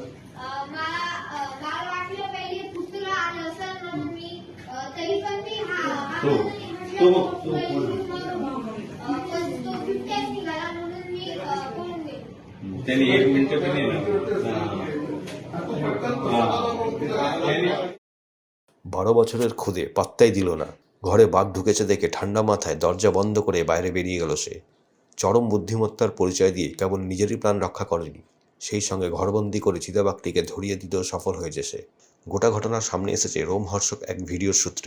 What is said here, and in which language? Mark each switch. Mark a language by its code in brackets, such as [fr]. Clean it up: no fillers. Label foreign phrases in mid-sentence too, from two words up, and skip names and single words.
[mr] मला वाटलं पहिले कुत्रा आलं असेल म्हणून मी तरी पण मी पण तो बिबट्याच निघाला म्हणून मी पळून गेलो. त्यांनी 1 मिनिट पण नाही ना। [bn] 12 বছরের খুদে পাত্তাই দিল না। ঘরে বাঘ ঢুকেছে দেখে ঠান্ডা মাথায় দরজা বন্ধ করে বাইরে বেরিয়ে গেল সে। চরম বুদ্ধিমত্তার পরিচয় দিয়ে কেবল নিজেরই প্রাণ রক্ষা করেনি, সেই সঙ্গে ঘরবন্দি করে চিতাবাঘটিকে ধরিয়ে দিতেও সফল হয়েছে সে। গোটা ঘটনার সামনে এসেছে রোমহর্ষক এক ভিডিওর সূত্রে।